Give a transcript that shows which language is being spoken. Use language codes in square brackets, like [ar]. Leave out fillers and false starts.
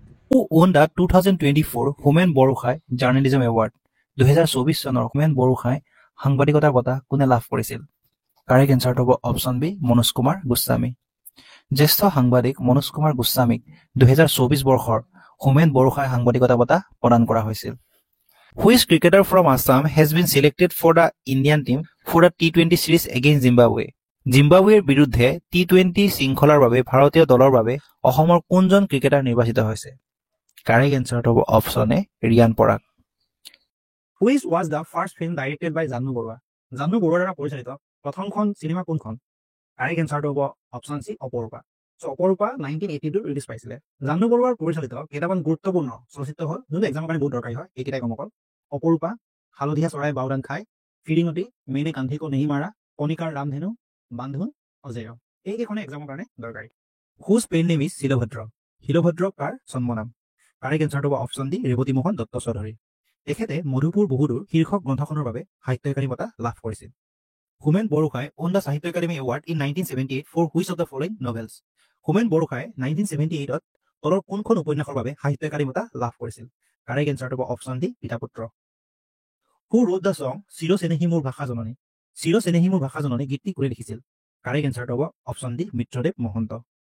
[en] Who won the 2024 Homen Borgohain journalism award? [as] 2024 চনৰ হোমেন বৰগোহাঁই সাংবাদিকতাৰ বঁটা কোনে লাভ কৰিছিল? কাৰেক্ট এনচাৰটো হ'ব অপশ্যন বি মনোজ কুমাৰ গোস্বামী। জ্যেষ্ঠ সাংবাদিক মনোজ কুমাৰ গোস্বামীক 2024 বৰ্ষৰ হোমেন বৰগোহাঁই সাংবাদিকতা বঁটা প্ৰদান কৰা হৈছিল। [en] Which cricketer from Assam has been selected for the Indian team for the T20 series against Zimbabwe? [as] জিম্বাবৱেৰ বিৰুদ্ধে T20 শৃংখলাৰ বাবে ভাৰতীয় দলৰ বাবে অসমৰ কোনজন ক্ৰিকেটাৰ নিৰ্বাচিত হৈছে? কাৰেক্ট এনচাৰটো হ'ব option A Riyan Parag. [en] Which was the first film directed by Jahnu Barua? [as] Jahnu বৰুৱাৰ দ্বাৰা পৰিচালিত প্ৰথমখন চিনেমা কোনখন? কাৰেক্ট এনচাৰটো হ'ব অপশ্যন চি অপৰূপা। চ' অপৰূপা 1982 ৰিলিজ পাইছিলে। জাহ্নু বৰুৱাৰ পৰিচালিত কেইটামান গুৰুত্বপূৰ্ণ চলচ্চিত্ৰ হ'ল যোনটো এক্সামৰ কাৰণে বহুত দৰকাৰী হয়, এইকেইটাই কম অকল। অপৰূপা, হালধীয়া চৰাই বাওদান খাই, ফিৰিঙতি, মেইনে কান্ধি কো নেহি মাৰা, কণিকাৰ ৰামধেনু, বান্ধোন, অজেয়। এইকেইখনে এক্সামৰ কাৰণে দৰকাৰী। [en] Whose pen name is Shilabhadra. [as] Shilbhadra কাৰ জন্ম নাম? কাৰেক্ট এনচাৰটো হ'ব অপশ্যন ডি ৰেৱতী মোহন দত্ত চৌধুৰী। তেখেতে মধুপুৰ বহুদূৰ শীৰ্ষক গ্ৰন্থখনৰ বাবে সাহিত্য একাডেমী বঁটা লাভ কৰিছিল। [en] Homen Borgohain won the Sahitya Akademi award in 1978 for which of the following novels? [as] Homen Borgohain 1978ত তলৰ কোনখন উপন্যাসৰ বাবে সাহিত্য একাডেমী বঁটা লাভ কৰিছিল? কাৰেক্ট এনচাৰটো হ'ব option D Pitaputra. [en] who wrote the song [as] চিৰ চেনেহী মোৰ ভাষা জননী। চিৰ চেনেহী মোৰ ভাষা জননী গীতটি কোনে লিখিছিল? কাৰেক্ট এনচাৰটো হ'ব অপশ্যন ডি মিত্ৰদেৱ মহন্ত।